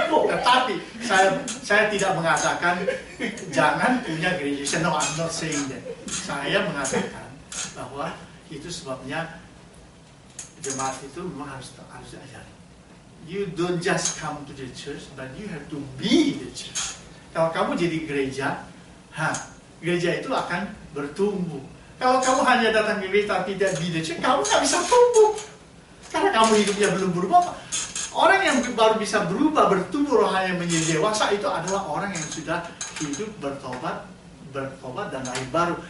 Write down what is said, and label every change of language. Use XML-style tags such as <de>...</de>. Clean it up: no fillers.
<id>Tetapi saya tidak mengatakan jangan punya gereja.</id> <en>No, I'm not saying that.</en> <id>Saya mengatakan bahwa itu sebabnya jemaat itu memang harus diajari.</id> <en>You don't just come to the church, but you have to be the church.</en> <id>Kalau kamu jadi gereja, gereja itu akan bertumbuh. Kalau kamu hanya datang ke gereja tapi tidak</id> <en>be the church,</en> <id>kamu nggak bisa tumbuh. Karena kamu hidupnya belum berubah. Orang yang baru bisa berubah, bertumbuh rohani menjadi dewasa itu adalah orang yang sudah hidup bertobat dan lahir baru.</id>